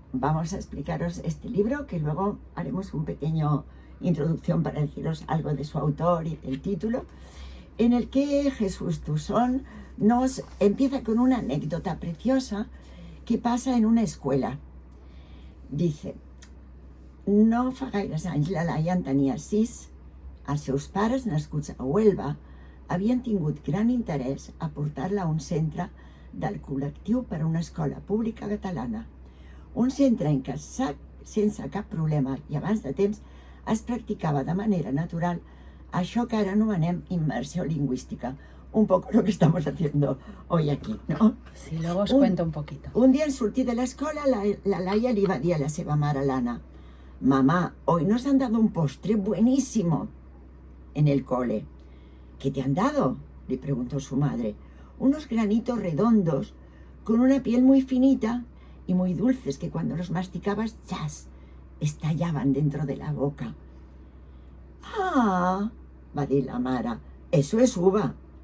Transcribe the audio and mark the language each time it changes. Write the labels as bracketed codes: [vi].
[es] Vamos a explicaros este libro, que luego haremos un pequeño introducción para deciros algo de su autor y del título, en el que Jesús Toussaint nos empieza con una anécdota preciosa que pasa en una escuela. Dice: [ca] no fa gaires anys la Laia en tenia 6. Els seus pares, nascuts a Huelva, havien tingut gran interès a portar-la a un centre del col·lectiu per a una escola pública catalana. Un centre en què, sense cap problema i abans de temps, es practicava de manera natural això que ara anomenem immersió lingüística. [es] Un poco lo que estamos haciendo hoy aquí, ¿no? Sí, luego os cuento un poquito. [ca] Un dia en sortir de l'escola, la Laia li va dir a la seva mare, l'Anna: [es] mamá, hoy nos han dado un postre buenísimo en el cole. ¿Qué te han dado?, le preguntó su madre. Unos granitos redondos con una piel muy finita y muy dulces que cuando los masticabas, ¡chas!, estallaban dentro de la boca. [ca] Ah, va dir la mare, [es] eso es uva.